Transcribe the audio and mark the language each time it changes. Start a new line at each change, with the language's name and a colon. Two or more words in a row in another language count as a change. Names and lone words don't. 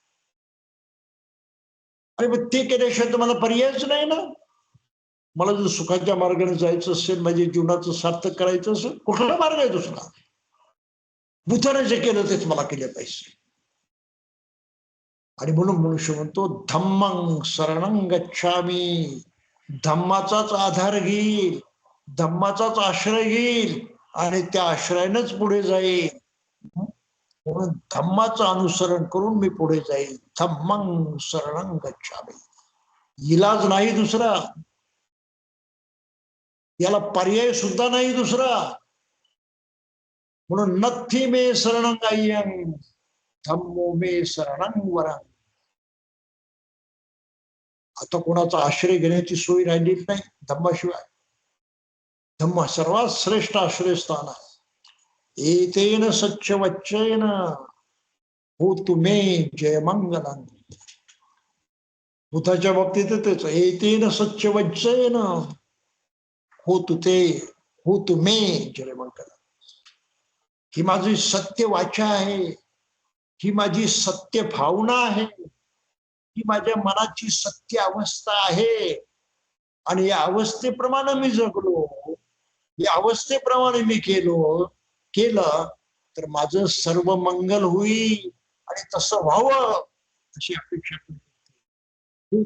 Marathi: आणि मग ते केल्याशिवाय तर मला पर्यायच नाही ना. मला जर सुखाच्या मार्गाने जायचं असेल, माझ्या जीवनाचं सार्थक करायचं असेल, कुठला मार्ग आहे दुसरा? बुद्धाने जे केलं तेच मला केलं पाहिजे. आणि म्हणून मनुष्य म्हणतो
Pali: धम्मं शरणं गच्छामि,
Marathi: धम्माचाच आधार घेईल, धम्माचाच आश्रय घेईल आणि त्या आश्रयानेच पुढे जाईल. म्हणून धम्माचं अनुसरण करून मी पुढे जाईल.
Pali: धम्मं शरणं गच्छामि,
Marathi: इलाज नाही दुसरा, याला पर्याय सुद्धा नाही दुसरा.
Pali: म्हणून नथी मे शरणंगायं धम्मो मे शरणं वरं.
Marathi: आता कोणाचा आश्रय घेण्याची सोय राहिलेली नाही धम्माशिवाय. धम्म सर्वात श्रेष्ठ आश्रयस्थान आहे.
Pali: एतेन सच्च वच्चेन होतु मे जयमंगलं.
Marathi: बुद्धाच्या बाबतीत तेच,
Pali: एतेन सच्च वच्चेन होतु मे जयमंगलं.
Marathi: ही माझी सत्य वाचा आहे, ही माझी सत्य भावना आहे, ही माझ्या मनाची सत्य अवस्था आहे. आणि या अवस्थेप्रमाणे मी जगलो, या अवस्थेप्रमाणे मी केलं तर माझं सर्व मंगल होईल आणि तसं व्हावं अशी अपेक्षा करतो.